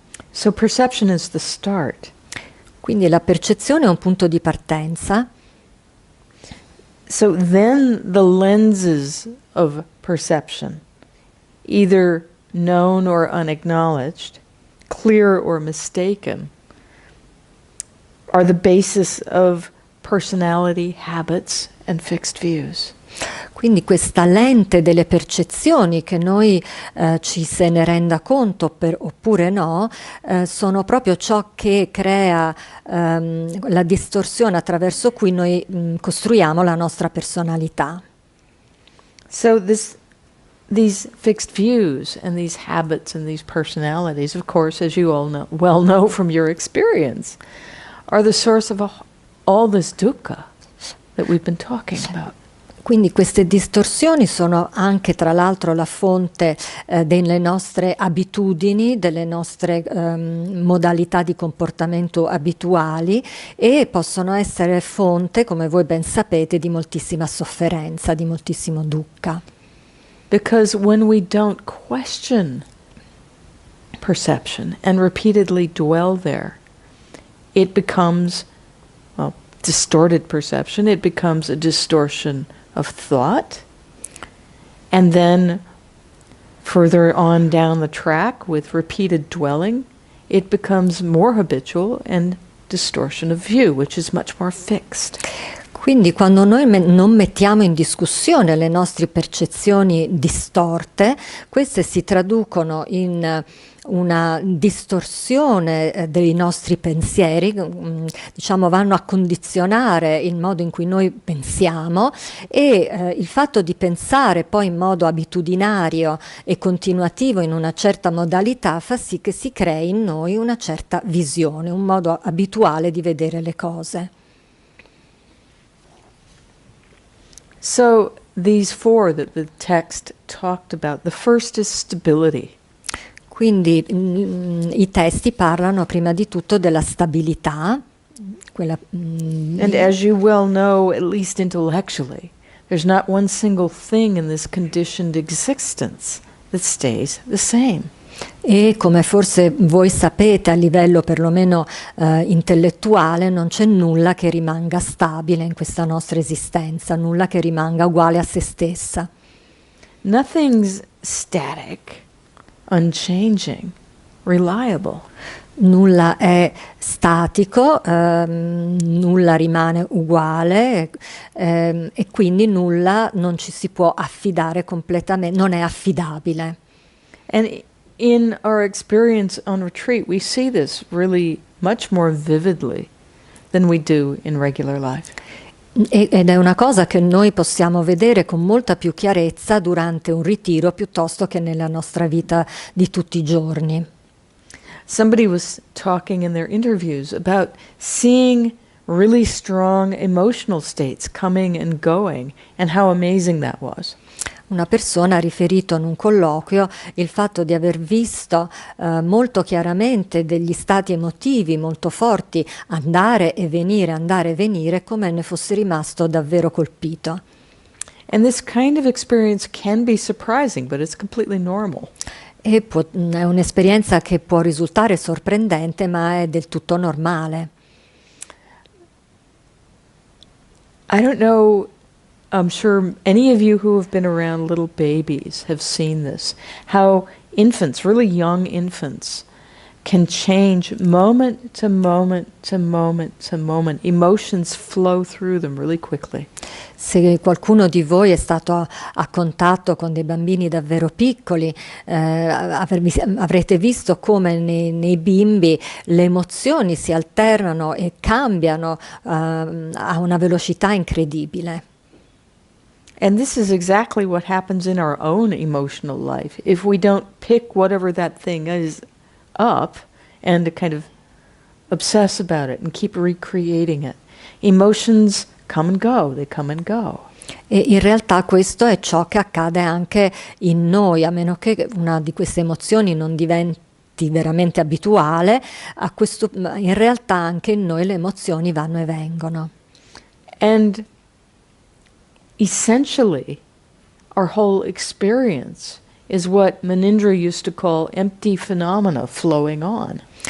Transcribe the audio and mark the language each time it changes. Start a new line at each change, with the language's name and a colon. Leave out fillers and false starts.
English: So perception is the start.
Italian: Quindi la percezione è un punto di partenza.
English: So then the lenses of perception, either known or unacknowledged, clear or mistaken, are the basis of personality, habits, and fixed views.
Italian: Quindi questa lente delle percezioni, che noi ci se ne renda conto oppure no, sono proprio ciò che crea la distorsione attraverso cui noi costruiamo la nostra personalità.
English: So these fixed views and these habits and these personalities, of course, as you all well know from your experience, are the source of all this dukkha that we've been talking about.
Italian: Quindi queste distorsioni sono anche tra l'altro la fonte delle nostre abitudini, delle nostre modalità di comportamento abituali e possono essere fonte, come voi ben sapete, di moltissima sofferenza, di moltissimo dukkha.
English: Because when we don't question perception and repeatedly dwell there, it becomes, well, distorted perception, it becomes a distortion of thought, and then further on down the track with repeated dwelling, it becomes more habitual and distortion of view, which is much more fixed.
Italian: Quindi quando noi non mettiamo in discussione le nostre percezioni distorte, queste si traducono in una distorsione dei nostri pensieri, diciamo vanno a condizionare il modo in cui noi pensiamo e il fatto di pensare poi in modo abitudinario e continuativo in una certa modalità fa sì che si crei in noi una certa visione, un modo abituale di vedere le cose.
English: So these four that the text talked about, the first is stability.
Italian: Quindi i testi parlano prima di tutto della stabilità.
English: And as you well know, at least intellectually, there's not one single thing in this conditioned existence that stays the same.
Italian: E come forse voi sapete a livello perlomeno intellettuale non c'è nulla che rimanga stabile in questa nostra esistenza, nulla che rimanga uguale a se stessa.
English: Nothing's static, unchanging, reliable.
Italian: Nulla è statico, nulla rimane uguale, e quindi nulla non ci si può affidare completamente, non è affidabile.
English: And in our experience on retreat, we see this really much more vividly than we do in regular life.
Italian: Ed è una cosa che noi possiamo vedere con molta più chiarezza durante un ritiro piuttosto che nella nostra vita di tutti i giorni.
English: Somebody was talking in their interviews about seeing really strong emotional states coming and going and how amazing that was.
Italian: Una persona ha riferito in un colloquio il fatto di aver visto molto chiaramente degli stati emotivi molto forti andare e venire, come ne fosse rimasto davvero colpito.
English: And this kind of experience can be surprising, but it's completely normal.
Italian: È un'esperienza che può risultare sorprendente, ma è del tutto normale.
English: I don't know, I'm sure any of you who have been around little babies have seen this, how infants, really young infants, can change moment to moment to moment to moment. Emotions flow through them really quickly.
Italian: Se qualcuno di voi è stato a contatto con dei bambini davvero piccoli, avrete visto come nei bimbi le emozioni si alternano e cambiano a una velocità incredibile.
English: And this is exactly what happens in our own emotional life. If we don't pick whatever that thing is up and kind of obsess about it and keep recreating it, emotions come and go, they come and go.
Italian: E in realtà questo è ciò che accade anche in noi, a meno che una di queste emozioni non diventi veramente abituale, in realtà anche in noi le emozioni vanno e vengono.
English: And essentially, our whole experience is what Munindra used to call empty phenomena flowing on.